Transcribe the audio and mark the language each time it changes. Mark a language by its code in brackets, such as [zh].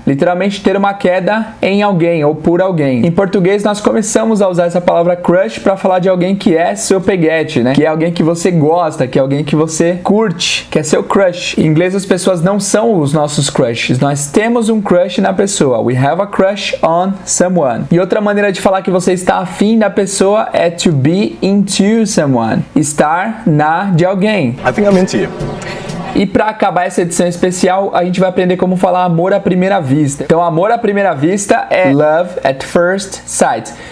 [pt] Literalmente ter uma queda em alguém ou por alguém. Em português nós começamos a usar essa palavra crush para falar de alguém que é seu peguete, né? Que é alguém que você gosta, que é alguém que você curte, que é seu crush. Em inglês as pessoas não são os nossos crushes. Nós temos um crush na pessoa. [en] We have a crush on someone. [pt] E outra maneira de falar que você está afim da pessoa é to be into someone. Estar na de alguém. [en] I think I'm into you. [pt] E para acabar essa edição especial, a gente vai aprender como falar amor à primeira vista. Então, amor à primeira vista é love at first sight.